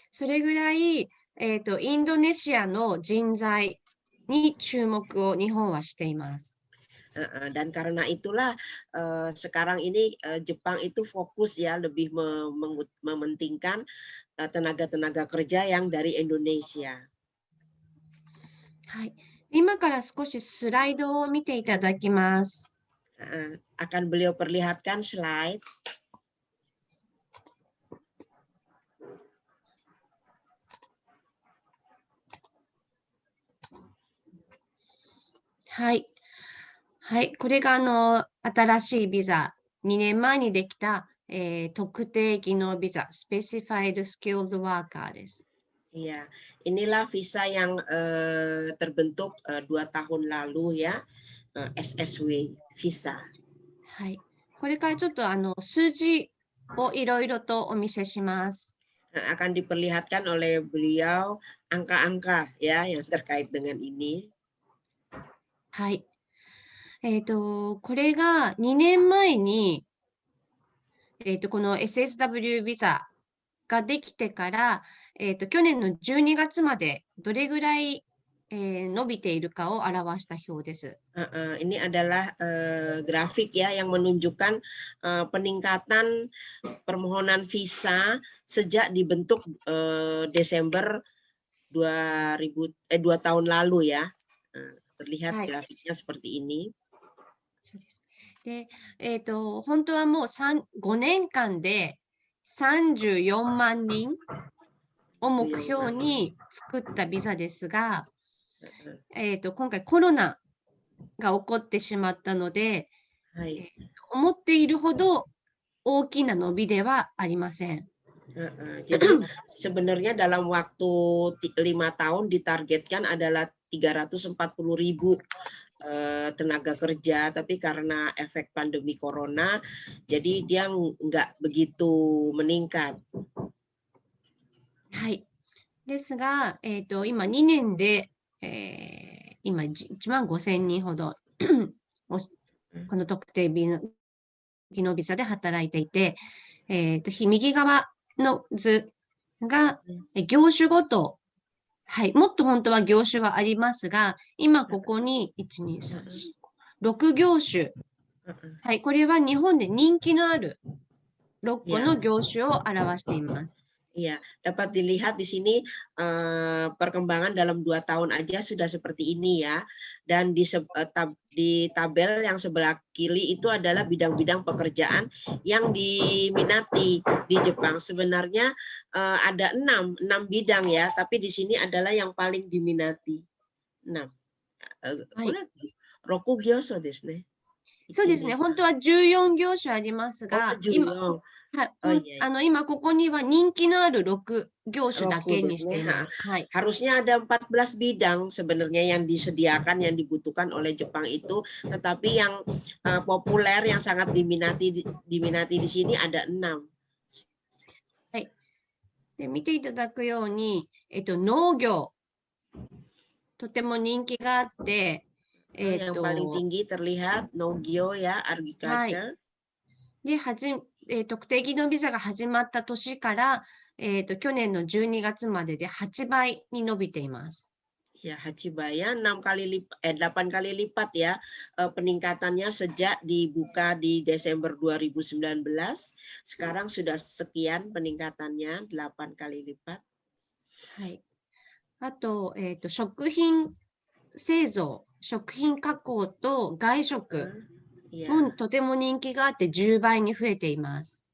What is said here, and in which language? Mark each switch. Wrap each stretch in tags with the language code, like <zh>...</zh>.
<ja>それぐらい、インドネシアの人材に注目を日本はしています。</ja> <id>Dan karena itulah sekarang ini Jepang itu fokus ya lebih mementingkan tenaga-tenaga kerja yang dari Indonesia.</id> <ja>はい。今から少しスライドを見ていただきます。</ja> <id>Akan beliau perlihatkan slide.</id> <ja>はい。はい、これが新しいビザ、2年前にできた、特定技能ビザ、Specified Skilled Worker です。</ja> <id>Iya, inilah visa yang terbentuk 2 tahun lalu ya, SSW visa.</id> <ja>はい、これからちょっと数字をいろいろとお見せします。</ja> <id>Akan diperlihatkan oleh beliau angka-angka ya yang terkait dengan ini.</id> <ja>はい。これが2年前に、この SSW ビザができてから、去年の12月までどれぐらい、伸びているかを表した表です。</ja> <id>Ini adalah grafik ya yang menunjukkan peningkatan permohonan visa sejak dibentuk Desember 2 tahun lalu ya. Terlihat</id> <ja>Hai.</ja> <id>grafiknya seperti ini.</id> <ja>そうです。で、本当はもう5年間で34万人を目標に作ったビザですが、今回コロナが起こってしまったので、 Hai. 思っているほど大きな伸びではありません。</ja> <id>Jadi sebenarnya dalam waktu 5 tahun ditargetkan adalah 340.000 tenaga kerja, tapi karena efek pandemi corona, jadi dia nggak begitu meningkat.</id> <ja>はい。ですが、今2年で、今1万5,000人ほどこの特定技能ビザで働いていて、右側の図が業種ごと、はい、もっと本当は業種はありますが、今ここに1、2、3、4、6業種、はい、これは日本で人気のある6個の業種を表しています。</ja> <id>Iya, dapat dilihat di sini perkembangan dalam 2 tahun aja sudah seperti ini ya. Dan di tabel yang sebelah kiri itu adalah bidang-bidang pekerjaan yang diminati di Jepang. Sebenarnya ada 6 bidang ya, tapi di sini adalah yang paling diminati.</id> <ja>6. 6業種ですね。そうですね、本当は14業種ありますが、はい、今ここには人気のある6業種だけにしています。はい。</ja> <id>Harusnya ada 14 bidang sebenarnya yang disediakan, yang dibutuhkan oleh Jepang itu, tetapi yang populer, yang sangat diminati di sini ada 6.</id> <ja>はい。で、見ていただくように、農業、とても人気があって、</ja> <id>yang paling tinggi terlihat Nogyo ya, agriculture.</id> <ja>で、特定技能ビザが始まった年から、去年の12月までで8倍に伸びています。</ja> <id>Ya, 8 倍ya, 8 kali lipat ya peningkatannya sejak dibuka di Desember 2019. Sekarang sudah sekian peningkatannya, 8 kali lipat.</id> <ja>はい。あと、食品製造、食品加工と外食もとても人気があって10倍に増えています。</ja>